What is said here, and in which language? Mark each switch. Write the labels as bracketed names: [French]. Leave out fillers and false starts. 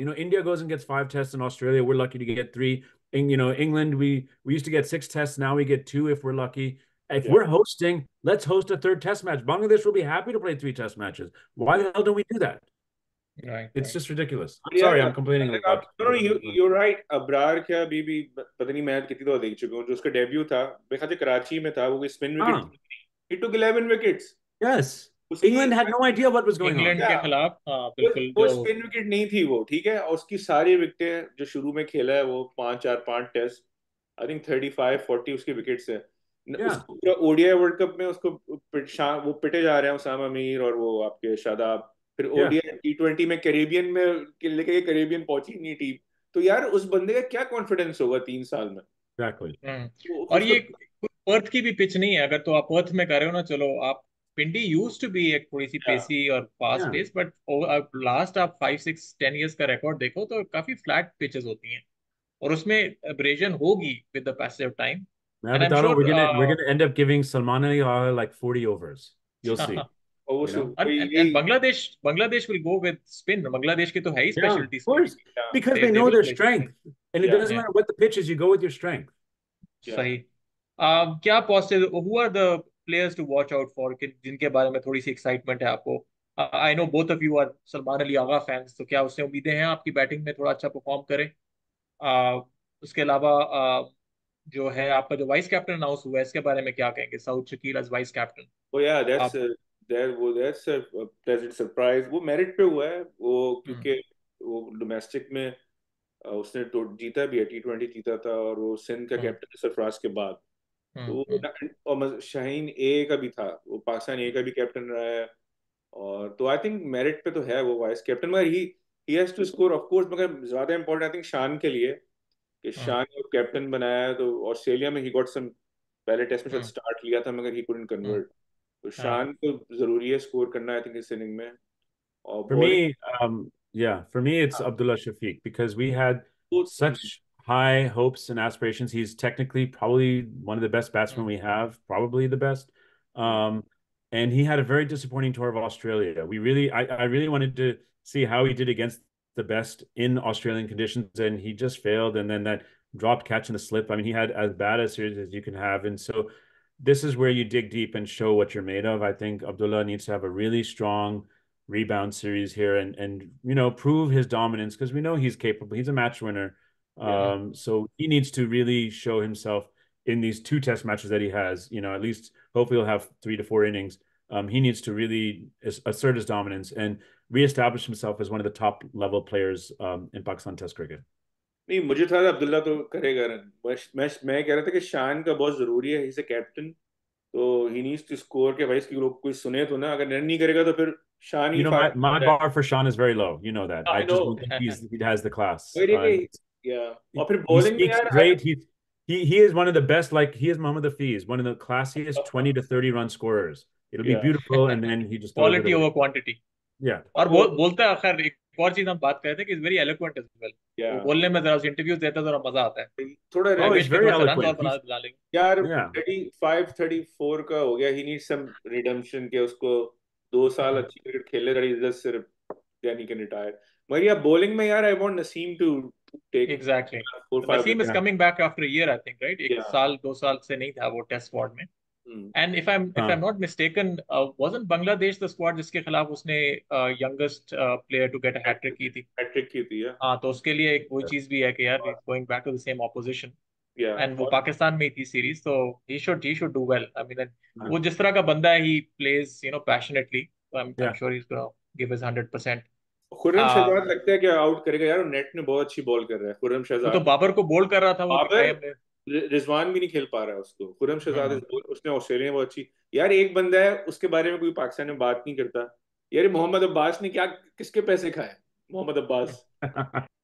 [English] India goes and gets 5 tests in Australia. We're lucky to get 3. England, we used to get 6 tests. Now we get 2 if we're lucky. If we're hosting, let's host a third test match. Bangladesh will be happy to play 3 test matches. Why the hell don't we do that? Right. It's just ridiculous. I'm sorry, I'm complaining about. No, you're right. [Hindi] Abrar क्या अभी पता नहीं मैं कितनी तो देख चुका हूँ जो उसका डेब्यू था मेरे ख्याल से कराची में था वो spin wicket [English] he took 11 wickets. Yes. England had no idea what was going on. [Hindi] England के खिलाफ बिल्कुल वो स्पिन विकेट नहीं थी वो, ठीक है, और उसकी सारी विकेटें जो शुरू में खेला है वो 5 टेस्ट, आई थिंक 35-40 उसकी विकेट्स है। उसको पूरा ओडीआई वर्ल्ड कप में उसको वो पिटे जा रहे हैं उसामा मीर और वो आपके शादाब, फिर ओडीआई T20 में कैरेबियन में लेके कैरेबियन पहुंची नहीं टीम, तो यार उस बंदे का क्या कॉन्फिडेंस होगा 3 साल में। [English] Exactly. [Hindi] और ये पर्थ की भी पिच नहीं है, अगर तो आप पर्थ में कर रहे हो ना, चलो आप पिंडी [English] used to be [Hindi] एक थोड़ी सी पेसी और फास्ट पेस, बट लास्ट आप 5-6-10 इयर्स का रिकॉर्ड देखो तो काफी फ्लैट पिचेस होती हैं और उसमें एब्रेजन होगी [English] With the passage of time. [Hindi] मैं बता रहा हूँ, [English] we're gonna end up giving Salman Ali like 40 overs. You'll see. And Bangladesh will go with spin. [Hindi] Bangladesh की तो है ही specialty [English] of course, because they know their strength, and it doesn't matter what the pitch is, you go with your strength. [Hindi] सही। क्या positive, [English] who are the players to watch out for [Hindi] जिनके बारे में थोड़ी सी excitement है आपको? [English] I know both of you are [Hindi] Salman Ali Agha fans, तो क्या उससे उम्मीदें हैं आपकी बैटिंग में थोड़ा अच्छा परफॉर्म करे? उसके अलावा जो है आपका जो वाइस कैप्टन अनाउंस हुआ है इसके बारे में क्या कहेंगे? [English] Saud Shakeel as vice captain. Oh yeah, that's a pleasant surprise. [Hindi] वो मेरिट पे हुआ है वो, क्योंकि वो डोमेस्टिक में उसने तो जीता भी है, T20 जीता था और वो सिंध का कैप्टन सरफराज के बाद, तो और शाहीन ए का भी था, वो पाकिस्तान ए का भी कैप्टन रहा है, और तो आई थिंक मेरिट पे तो है वो वाइस कैप्टन, मगर [English] he has to score of course, [Hindi] मगर ज्यादा इंपॉर्टेंट आई थिंक शान के लिए कि शान को कैप्टन बनाया, तो ऑस्ट्रेलिया में ही गॉट सम, पहले टेस्ट में शायद स्टार्ट लिया था मगर [English] he couldn't convert, [Hindi] तो शान को जरूरी है स्कोर करना आई थिंक इस इनिंग में। और [English] for me it's Abdullah Shafiq, because we had such high hopes and aspirations. He's technically probably one of the best batsmen we have, probably the best. And he had a very disappointing tour of Australia. I really wanted to see how he did against the best in Australian conditions, and he just failed. And then that dropped catch in the slip. I mean, he had as bad a series as you can have. And so this is where you dig deep and show what you're made of. I think Abdullah needs to have a really strong rebound series here and prove his dominance, because we know he's capable. He's a match winner. So he needs to really show himself in these 2 test matches that he has. At least hopefully he'll have 3 to 4 innings. He needs to really assert his dominance and reestablish himself as one of the top level players in Pakistan Test cricket. [Hindi] नहीं, मुझे था अब्दुल्ला तो करेगा run, मैं कह रहा था कि शान का बहुत जरूरी है, इज अ कैप्टन, तो [English] he needs to score [Hindi] के भाई, इसकी लोग कोई सुने तो ना, अगर रन नहीं करेगा तो फिर शान ही [English] my bar for Sean is very low, that. I just don't think he has the class. [Hindi] Yeah, और फिर bowling में यार [English] great. He is one of the best, like he is Mohammad Hafiz, one of the classiest 20 to 30 run scorers. It'll be beautiful, and then he just quality over quantity. Yeah, [Hindi] और बोलता है, खैर एक और चीज हम बात कर रहे थे कि is very eloquent as well, बोलने में जरा इंटरव्यूज देता है तो मजा आता है थोड़ा, रमेश के थोड़ा रन और बना लेंगे यार। 35-34 का हो गया, [English] he need some redemption, [Hindi] के उसको 2 साल अच्छी क्रिकेट खेले रही इज्जत, सिर्फ [English] Then he can retire. [Hindi] मगर यार बॉलिंग में यार [English] I want Naseem to take exactly, Naseem is coming back after a year I think, right? [Hindi] 1 साल 2 साल से नहीं था वो टेस्ट स्क्वाड में। [English] And if I'm not mistaken, wasn't Bangladesh the squad [Hindi] जिसके खिलाफ उसने [English] youngest player to get a hat trick की थी? [Hindi] हैट्रिक की थी, हाँ, तो उसके लिए एक वो चीज भी है कि यार [English] going back to the same opposition, [Hindi] and वो पाकिस्तान में ही थी सीरीज, तो [English] he should do well. I mean, [Hindi] वो जिस तरह का बंदा है, [English] he plays passionately, so I'm sure he's gonna give his 100%. [Hindi] Khurram Shahzad लगता है कि आउट करेगा यार, नेट में बहुत अच्छी बॉल कर रहा है खुर्रम शहजाद, वो तो बाबर को बोल्ड कर रहा था, वो रिजवान भी नहीं खेल पा रहा है उसको, खुर्रम शहजाद उसने ऑस्ट्रेलिया में बहुत अच्छी, यार एक बंदा है उसके बारे में कोई पाकिस्तान में बात नहीं करता यार, मोहम्मद अब्बास ने क्या किसके पैसे खाए, मोहम्मद अब्बास